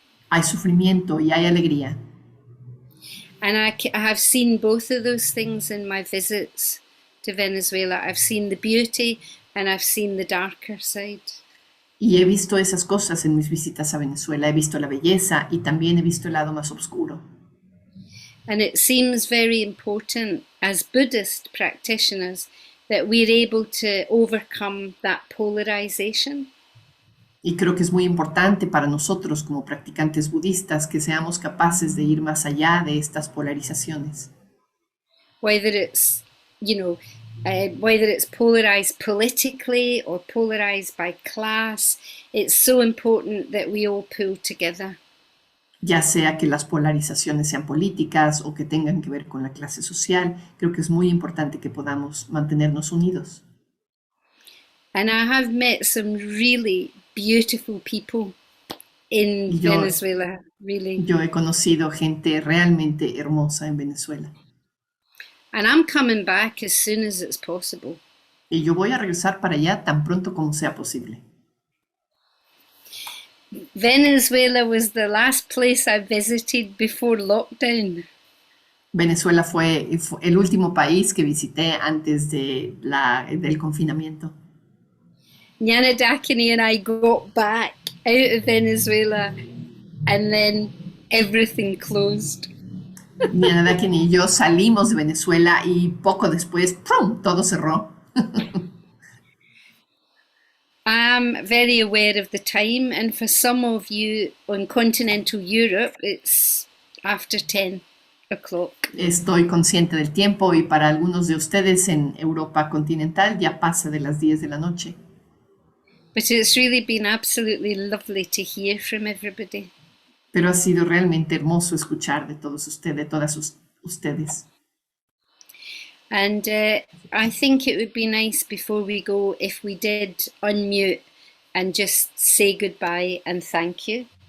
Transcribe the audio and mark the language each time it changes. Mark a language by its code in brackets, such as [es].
[es] Hay sufrimiento y hay alegría. [en] And I have seen both of those things in my visits to Venezuela. I've seen the beauty and I've seen the darker side. [es] Y he visto esas cosas en mis visitas a Venezuela. He visto la belleza y también he visto el lado más oscuro. [en] And it seems very important as Buddhist practitioners that we're able to overcome that polarization. [es] Y creo que es muy importante para nosotros como practicantes budistas que seamos capaces de ir más allá de estas polarizaciones. [en] Whether it's, whether it's polarized politically or polarized by class, it's so important that we all pull together. [es] Ya sea que las polarizaciones sean políticas o que tengan que ver con la clase social, creo que es muy importante que podamos mantenernos unidos. [en] And I have met some really beautiful people in Venezuela, really. [es] Yo he conocido gente realmente hermosa en Venezuela. [en] And I'm coming back as soon as it's possible. [es] Y yo voy a regresar para allá tan pronto como sea posible. [en] Venezuela was the last place I visited before lockdown. [es] Venezuela fue el último país que visité antes del confinamiento. [en] Nyana Dakini and I got back out of Venezuela and then everything closed. [es] Nyana Dakini y yo salimos de Venezuela y poco después, ¡prum!, todo cerró. [en] I'm very aware of the time, and for some of you on continental Europe, it's after 10 o'clock. [es] Estoy consciente del tiempo y para algunos de ustedes en Europa continental ya pasa de las 10 de la noche. [en] But it's really been absolutely lovely to hear from everybody. [es] Pero ha sido realmente hermoso escuchar de todos ustedes, de todas ustedes. [en] And I think it would be nice before we go if we did unmute and just say goodbye and thank you.